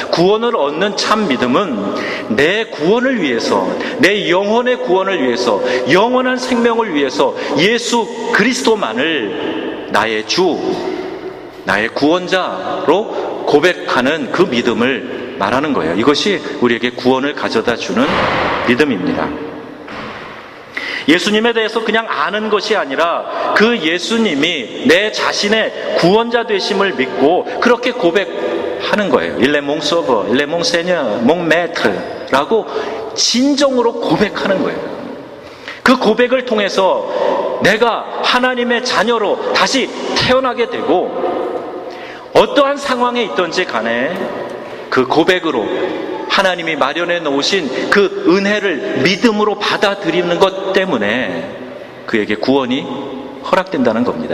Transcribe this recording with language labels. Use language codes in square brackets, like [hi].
[ko] 구원을 얻는 참 믿음은 내 구원을 위해서, 내 영혼의 구원을 위해서, 영원한 생명을 위해서 예수 그리스도만을 나의 주, 나의 구원자로 고백하는 그 믿음을 말하는 거예요. 이것이 우리에게 구원을 가져다 주는 믿음입니다. 예수님에 대해서 그냥 아는 것이 아니라 그 예수님이 내 자신의 구원자 되심을 믿고 그렇게 고백하는 거예요. [fr] Il est mon sauveur, Il est mon Seigneur, mon maître라고 [ko] 진정으로 고백하는 거예요. 그 고백을 통해서 내가 하나님의 자녀로 다시 태어나게 되고 어떠한 상황에 있든지 간에 그 고백으로 하나님이 마련해 놓으신 그 은혜를 믿음으로 받아들이는 것 때문에 그에게 구원이 허락된다는 겁니다.